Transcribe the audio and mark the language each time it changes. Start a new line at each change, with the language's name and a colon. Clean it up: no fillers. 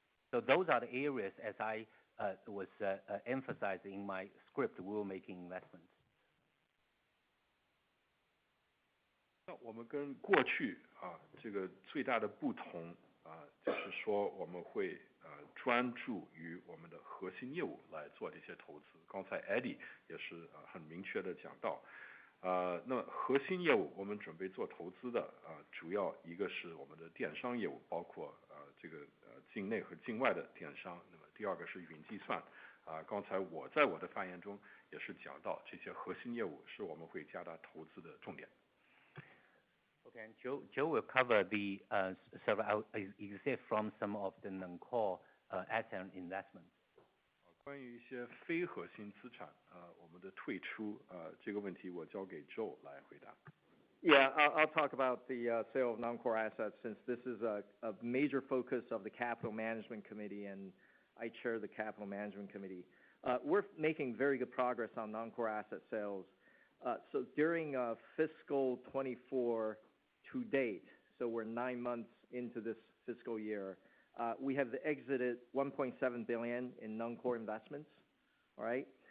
English: So those are the areas, as I was emphasizing in my script, we will making investments.
Chinese: 那我们跟过去这个最大的不同就是说我们会专注于我们的核心业务来做这些投资。刚才 Eddie 也是很明确的讲到，那么核心业务我们准备做投资的主要一个是我们的电商业务，包括这个境内和境外的电商。那么第二个是云计算。刚才我在我的发言中也是讲到，这些核心业务是我们会加大投资的重点。
English: Okay, Joe will cover the several exit from some of the non-core asset investments.
Chinese: 关于一些非核心资产我们的退出这个问题我交给 Joe 来回答。
English: Yeah, I'll talk about the sale of non-core assets since this is a major focus of the Capital Management Committee and I chair the Capital Management Committee. We're making very good progress on non-core asset sales. So during fiscal 24 to date, so we're 9 months into this fiscal year, we have exited 1.7 billion in non-core investments, all right?